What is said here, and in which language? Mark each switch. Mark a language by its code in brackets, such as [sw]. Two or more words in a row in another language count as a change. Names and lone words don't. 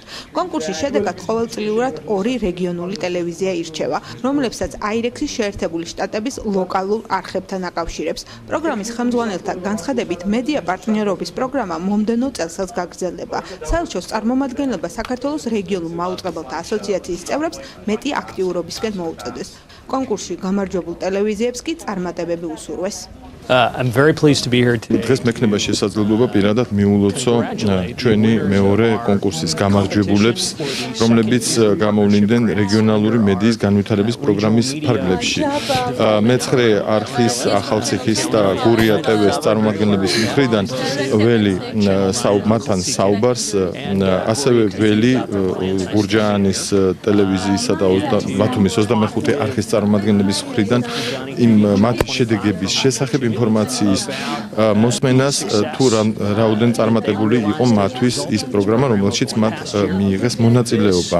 [ka] კონკურსის შედეგად ყოველწლიურად 2 რეგიონული ტელევიზია ირჩევა, რომლებსაც IREX-ის შეერთებული შტატების ლოკალურ არხებთან აკავშირებს. პროგრამის ხელმძღვანელთა განცხადებით, მედია პარტნიორობის პროგრამა მომდევნო წელსაც გაგრძელდება. საელჩოს წარმომადგენლობა საქართველოს რეგიონულ მაუწყებელთა ასოციაციის წევრებს მეტი აქტიურობისკენ მოუწოდეს. კონკურსში გამარჯვებულ ტელევიზიებს კი წარმატებები უსურვეს. [en] I'm very pleased to be here today. [ka] დღეს მექნება შესაძლებლობა პირადად მიულოცო ჩვენი მეორე კონკურსის გამარჯვებულებს, რომლებიც გამოვლინდნენ რეგიონალური მედიის განვითარების პროგრამის ფარგლებში. მეცხრე არხის, ახალციხის და გურია TV-ს წარმომადგენლების მხრიდან ველი მათთან საუბარს, ასევე ველი გურჯაანის ტელევიზიისა და ბათუმის 25 არხის წარმომადგენლების მხრიდან იმ მათი შედეგების შესახებ ინფორმაციის მოსმენას თუ რაოდენ წარმატებული იყო მათთვის ის პროგრამა, რომელშიც მათ მიიღეს მონაწილეობა.